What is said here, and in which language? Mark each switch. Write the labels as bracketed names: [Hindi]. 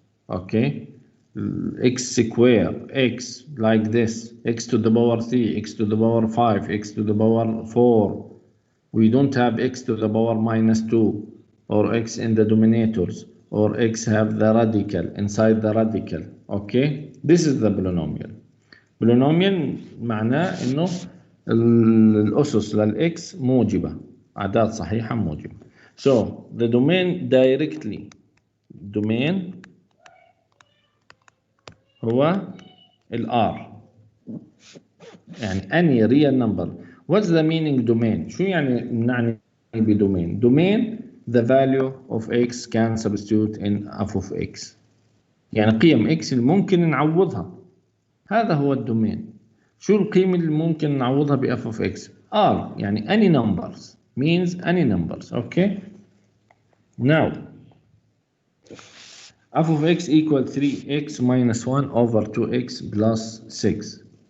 [English] Okay, x square, x like this, x to the power 3, x to the power 5, x to the power 4. We don't have x to the power minus 2 or x in the denominators, or x have the radical inside the radical. Okay, this is the polynomial. [Arabic] polynomial معناه انه الاسس للاكس موجبه، اعداد صحيحه موجبه. [English] So the domain directly, domain هو R. [Arabic] يعني [English] any real number. What's the meaning domain? [Arabic] شو يعني نعني بدومين؟ [English] domain the value of x can substitute in f of x. [Arabic] يعني قيم x اللي ممكن نعوضها، هذا هو الدومين. شو القيمة اللي ممكن نعوضها ب [English] f of x؟ R [Arabic] يعني [English] any numbers means any numbers. Okay. Now f of x equal 3x minus 1 over 2x plus 6.